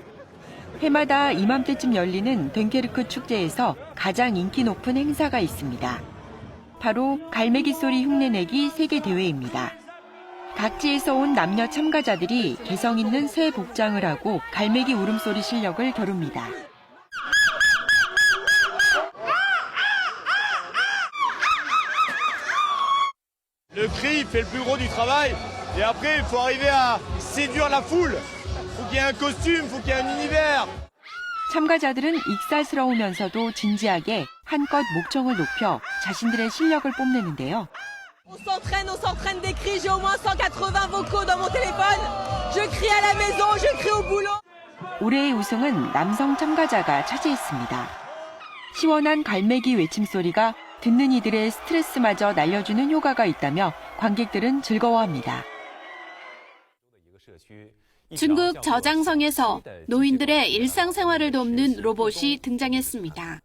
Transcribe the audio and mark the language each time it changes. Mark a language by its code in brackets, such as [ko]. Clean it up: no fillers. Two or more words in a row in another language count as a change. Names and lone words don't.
[ko] 해마다 이맘때쯤 열리는 됭케르크 축제에서 가장 인기 높은 행사가 있습니다. 바로 갈매기 소리 흉내내기 세계대회입니다. 각지에서 온 남녀 참가자들이 개성 있는 새 복장을 하고 갈매기 울음소리 실력을 겨룹니다. [fr] Le cri fait le plus gros du travail et après il faut arriver à séduire la foule. Faut qu'il y ait un costume, faut qu'il y ait un univers. [ko] 참가자들은 익살스러우면서도 진지하게 한껏 목청을 높여 자신들의 실력을 뽐내는데요. [fr] On s'entraîne des cris, j'ai au moins 180 vocaux dans mon téléphone. Je crie à la maison, je crie au boulot. [ko] 올해의 우승은 남성 참가자가 차지했습니다. 시원한 갈매기 외침소리가 듣는 이들의 스트레스마저 날려주는 효과가 있다며 관객들은 즐거워합니다. 중국 저장성에서 노인들의 일상생활을 돕는 로봇이 등장했습니다.